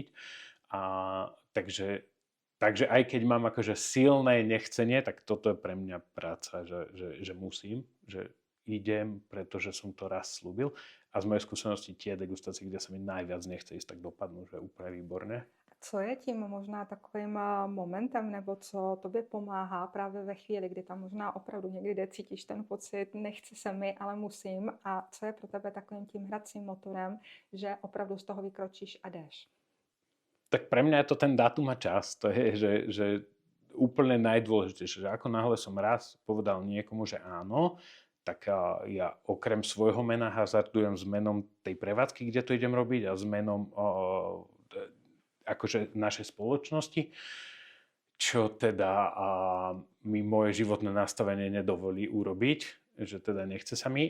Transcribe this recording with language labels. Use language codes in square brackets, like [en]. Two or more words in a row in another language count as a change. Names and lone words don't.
[sk] Takže aj keď mám akože silné nechcenie, tak toto je pre mňa práca, že musím, že idem, pretože som to raz slúbil. A z mojej skúsenosti tie degustácie, kde sa mi najviac nechce ísť, tak dopadnú, že úplne výborne. [cs] Co je tím možná takovým momentem, nebo co tobě pomáhá právě ve chvíli, kdy tam možná opravdu někdy cítíš ten pocit, nechce se mi, ale musím, a co je pro tebe takovým tím hracím motorem, že opravdu z toho vykročíš a jdeš? [sk] Tak pre mňa je to ten dátum a čas. To je, že úplne najdôležitejšie, že ako náhle som raz povedal niekomu, že áno, tak ja okrem svojho mena hazardujem s menom tej prevádzky, kde to idem robiť a s menom akože našej spoločnosti, čo teda mi moje životné nastavenie nedovolí urobiť, že teda nechce sa mi.